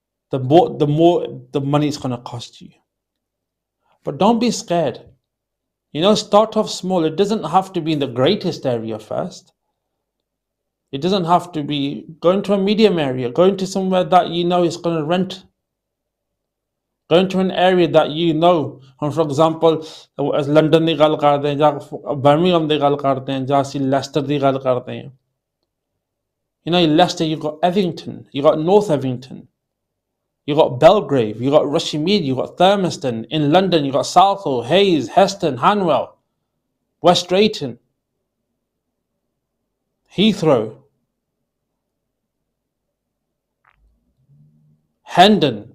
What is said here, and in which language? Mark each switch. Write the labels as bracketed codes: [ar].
[en] The more the money is gonna cost you. But don't be scared. Start off small. It doesn't have to be in the greatest area first. It doesn't have to be going to a medium area, going to somewhere that you know is going to rent, going to an area that you know. For example, as [pa] London ਦੀ ਗੱਲ ਕਰਦੇ ਹਾਂ ਜਾਂ Birmingham ਦੀ ਗੱਲ ਕਰਦੇ ਹਾਂ ਜਾਂ ਅਸੀਂ Leicester ਦੀ ਗੱਲ ਕਰਦੇ ਹਾਂ. [en] In Leicester you've got Evington, you've got North Evington, you've got Belgrave, you've got Rushmead, you've got Thurmaston. In London you've got Southall, Hayes, Heston, Hanwell, West Drayton, Heathrow, Hendon.